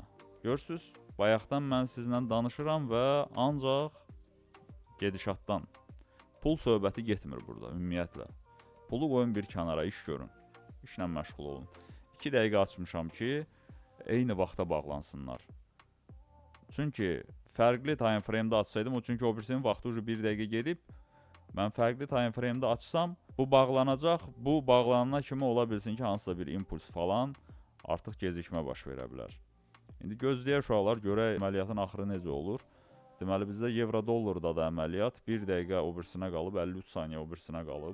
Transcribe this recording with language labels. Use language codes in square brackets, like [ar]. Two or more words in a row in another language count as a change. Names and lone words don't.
[az] Görürsünüz, bayaqdan mən sizinlə danışıram və ancaq gedişatdan. Pul söhbəti getmir burada, ümumiyyətlə. Pulu qoyun bir kənara, iş görün. İşlə məşğul olun. 2 dəqiqə açmışam ki, eyni vaxta bağlansınlar. Çünki fərqli [en] time frame- [az] də açsaydım, çünki o birisinin vaxtı ucu 1 dəqiqə gedib, mən fərqli [en] time frame- [az] də açsam, bu bağlanacaq, bu bağlanana kimi ola bilsin ki, hansısa bir impuls falan artıq gecikmə baş verə bilər. İndi gözləyək uşaqlar, görək əməliyyatın axırı necə olur. Deməli, bizdə evro-dollarda da əməliyyat 1 dəqiqə o birisinə qalıb, 53 saniyə o birisinə qalıb.